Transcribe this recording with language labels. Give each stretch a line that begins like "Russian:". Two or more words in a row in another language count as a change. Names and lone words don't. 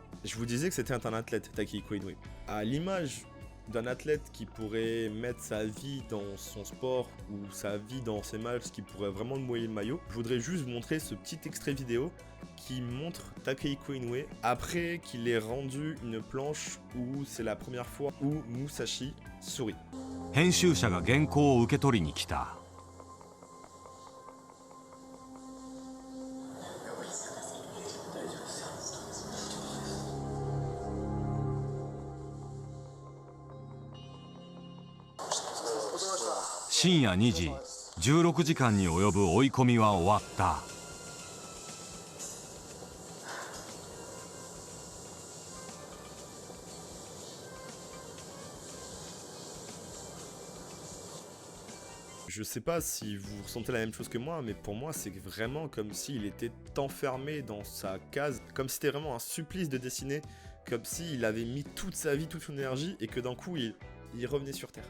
French: Je vous disais que c'était un athlète, Takehiko Inoue. À l'image d'un athlète qui pourrait mettre sa vie dans son sport ou sa vie dans ses matchs, qui pourrait vraiment mouiller le maillot, je voudrais juste vous montrer ce petit extrait vidéo qui montre Takehiko Inoue après qu'il ait rendu une planche où c'est la première fois où Musashi sourit.
Japanese: 編集者が原稿を受け取りに来た。深夜2時、16時間に及ぶ追い込みは終わった。
French: Je sais pas si vous ressentez la même chose que moi, mais pour moi c'est vraiment comme s'il était enfermé dans sa case, comme si c'était vraiment un supplice de dessiner, comme s'il avait mis toute sa vie, toute son énergie, et que d'un coup il revenait sur Terre.